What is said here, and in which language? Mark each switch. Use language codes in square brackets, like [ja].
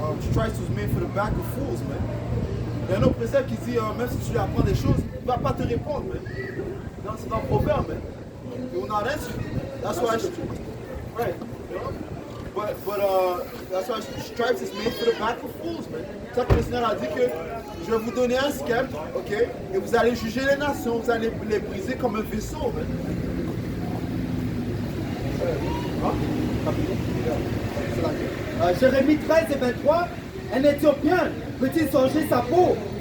[en] Stripes was made for the back of fools, man. [fr] Il y a un autre précepte qui dit, même si tu lui apprends des choses, il ne va pas te répondre, man. C'est dans le proverbe, man. [en] He will not answer you. That's why... Right. But that's why stripes is made for the back of fools, man. [fr] C'est ça que le Seigneur a dit que je vais vous donner un sceptre, ok? Et vous allez juger les nations, vous allez les briser comme un vaisseau, man. Jérémie 13 et 23, un Éthiopien peut-il changer sa peau?